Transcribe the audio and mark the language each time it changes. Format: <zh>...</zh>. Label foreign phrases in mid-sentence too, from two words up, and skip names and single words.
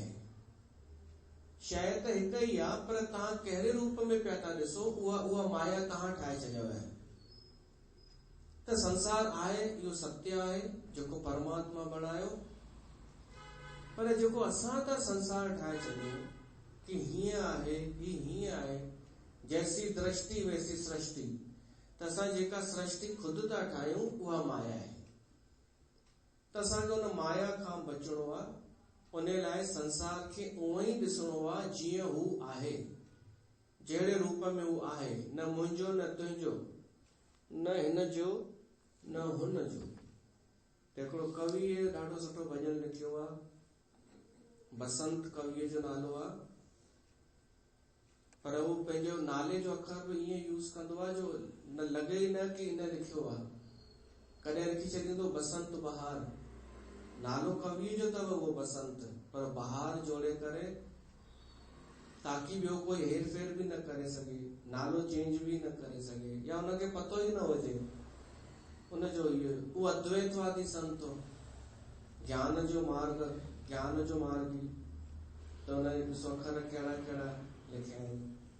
<sd>शइ त हिकु ई आहे, पर तव्हां कहिड़े रूप में पिया था ॾिसो, उहा माया तव्हां ठाहे छॾियो आहे। त संसार आहे, इहो सत्य आहे जेको परमात्मा बणायो, पर जेको असां था संसार ठाहे छॾियूं कि हीअं आहे, ही हीअं आहे,</sd> <hi>जैसी दृष्टि वैसी सृष्टि,</hi> <sd>त असां जेका सृष्टि ख़ुदि था ठाहियूं उहा माया आहे। त असांखे उन माया खां बचणो आहे। उन लाइ संसार खे उहो ई ॾिसणो आहे जीअं हू आहे, जहिड़े रूप में हू आहे, न मुंहिंजो न तुंहिंजो, न हिन जो न हुन जो। हिकिड़ो कविअ ॾाढो सुठो भॼन लिखियो आहे, बसंत कविअ जो नालो आहे, पर हू पंहिंजो नाले जो अखर बि ईअं यूज़ कंदो आहे जो न लॻे ई न कि इन लिखियो आहे। कॾहिं रखी छॾींदो बसंत बहार, नालो कवि जो तव वो बसंत, पर बहार जोड़े करे ताकि ॿियो कोई हेर फेर भी न करे सघे, नालो चेंज भी न करे सघे, या उनखे पतो ही न हुजे उनजो इहो उहो अद्वैतवादी संत हो, ज्ञान जो मार्गी। तो उनजे ॾिसो अखर कहिड़ा कहिड़ा लिखिया आहिनि।</sd>